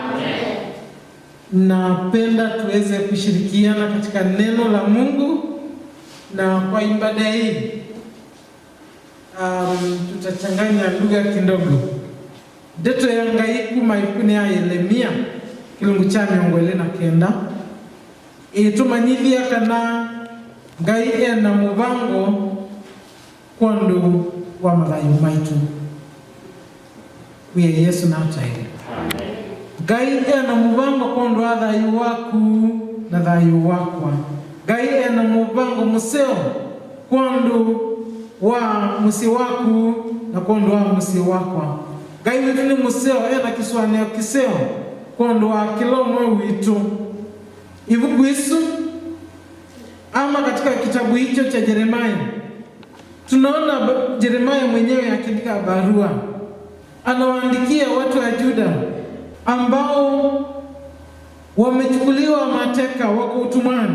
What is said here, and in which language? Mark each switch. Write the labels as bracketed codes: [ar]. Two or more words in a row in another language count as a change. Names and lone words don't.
[sw] Napenda tuweze kushirikiana katika neno la Mungu, na kwa ibada hii tutachanganya lugha kidogo. [kam] Deto ya ngaiku maikune ya Yeremia kilungu cha 29 itumanyithia kana ngai ena mubango kondo wa mathayo maitu wiye Yesu nataye. Amen. Ngai ena mubango kondo wa thayo waku na thayo wakwa. Ngai ena mubango museo kondo wa musi waku na kondo wa musi wakwa. Ngai wetu ni museo ena kiswaneo kiseo kondo wa kilomwe witu. Ivugu isu [sw] ama katika kitabu hicho cha Yeremia tunaona Yeremia mwenyewe akiandika barua. Anawaandikia watu wa Juda ambao wamechukuliwa mateka, wako utumwani.